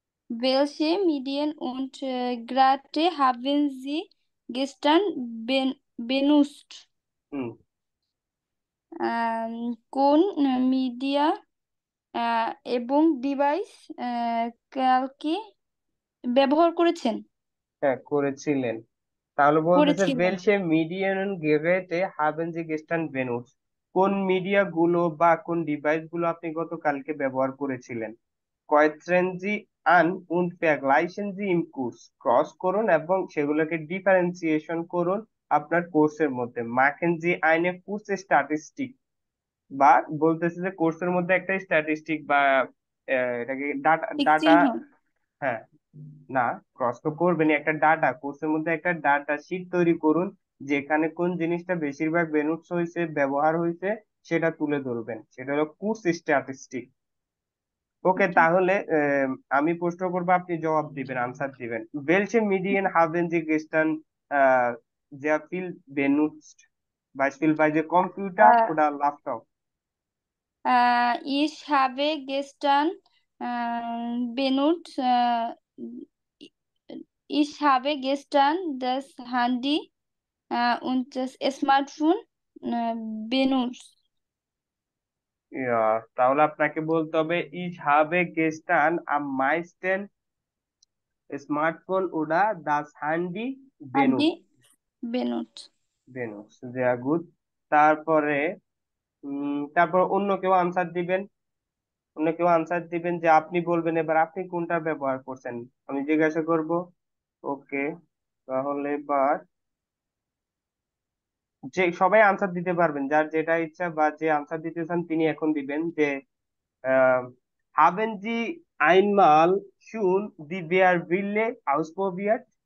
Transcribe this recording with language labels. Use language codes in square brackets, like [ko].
[de] welche Medien und Geräte haben Sie gestern benutzt? হুম। [bn] কোন media এবং device কালকে ব্যবহার করেছেন? হ্যাঁ, করেছিলেন। তাহলে বলতেছে করেছিলেন। [de] welche Medien und Geräte haben Sie gestern benutzt? [bn] কোন মিডিয়া গুলো বা কোন ডিভাইস গুলো আপনি গতকালকে ব্যবহার করেছিলেন? [de] Kreuzen Sie an und vergleichen Sie im Kurs. [bn] Cross করুন এবং সেগুলোকে ডিফারেন্সিয়েশন করুন আপনার কোর্সের মধ্যে। [de] Machen Sie eine Kursstatistik, [bn] বা বলতেছে যে কোর্সের মধ্যে একটা স্ট্যাটিস্টিক বা এটাকে ডাটা ঠিক ডাটা চিহ্ন। হ্যাঁ, না, ক্রস তো করবেন, একটা ডাটা কোর্সের মধ্যে একটা ডাটা শিট তৈরি করুন, যেখানে কোন জিনিসটা বেশিরভাগ বেনুটস হয়েছে, ব্যবহার হয়েছে, সেটা তুলে ধরবেন। সেটা হলো কোর্স স্ট্যাটিস্টিক। ওকে, [en] Okay. [bn] তাহলে আমি প্রশ্ন করবো, আপনি জবাব দিবেন, আনসার দিবেন। [de] Welche Medien haben Sie gestern sehr viel benutzt? Beispielsweise Computer Äh, oder Laptop? Ich habe gestern benutzt, ich habe gestern das Handy und das Smartphone benutzt. Ja, [bn] তাহলে আপনাকে বলতে হবে [de] ich habe gestern am meisten Smartphone oder das Handy benutzt। Handy benutzt. benutzt, sehr gut। [bn] তারপরে তারপর অন্য কেউ answer দিবেন। অন্য কেউ আনসার দিবেন, যে আপনি বলবেন এবার আপনি কোনটা ব্যবহার করছেন, আমি জিজ্ঞাসা করব। ওকে, তাহলে এবার যে সবাই আনসার দিতে পারবেন, যার যেটা ইচ্ছা বা যে আনসার দিতে চান তিনি এখন দিবেন যে আহ, [de] haben Sie einmal schon die Bärbrille ausprobiert?